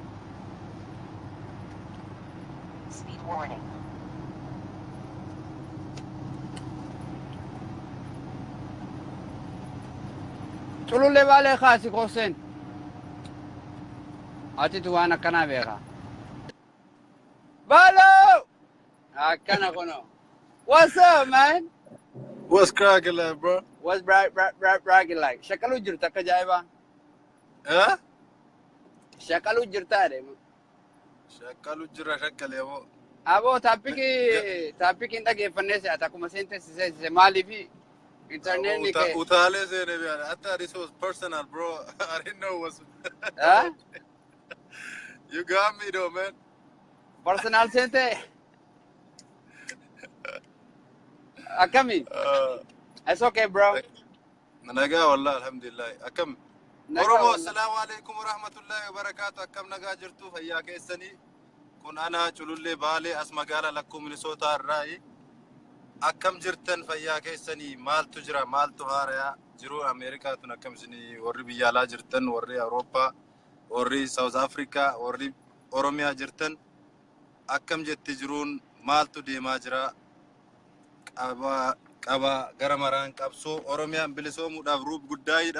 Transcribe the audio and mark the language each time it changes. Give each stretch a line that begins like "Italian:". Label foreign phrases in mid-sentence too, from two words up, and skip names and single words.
Oromo: Culullee Baalee kaasi kooseen. Atitu waan akkanaa beekaa. Balo! Akkana kuno.
English: What's up, man? What's cracking like, bro? What's bragging like?
Oromo: Shakalu jirta akka jaayiba. Huh? Shakalu jirta de. Shakalu jira shakale mo. Abo topic dhageeffannee si'ata akkuma seentesise maaliif internet ni kee. Utaalee seene biyyaadha.
English: I thought this was personal, bro. I didn't know it was. Huh? You got me though, man.
Oromo: Personal seente. Akami.
English: It's okay, bro.
Oromo: Nagaa wallah, alhamdulillah. Akam. Oromo,
Arabic: السلام عليكم ورحمة الله وبركاته.
Oromo: Akam nagaa jirtu fayyaa keessanii. kun ana Chululle Baale as magaalaa lakkuu Minnesota irraa akkam jirtan fayyaa keessanii maaltu jira maaltu haarayaa jiru Ameerikaa tun akkam isinii warri biyya alaa jirtan warri Awurooppaa warri South Africa warri Oromiyaa jirtan akkam jetti jiruun maaltu deemaa jira qaba gara maraan qabsoo Oromiyaan bilisoomuudhaaf ruub guddaayidha.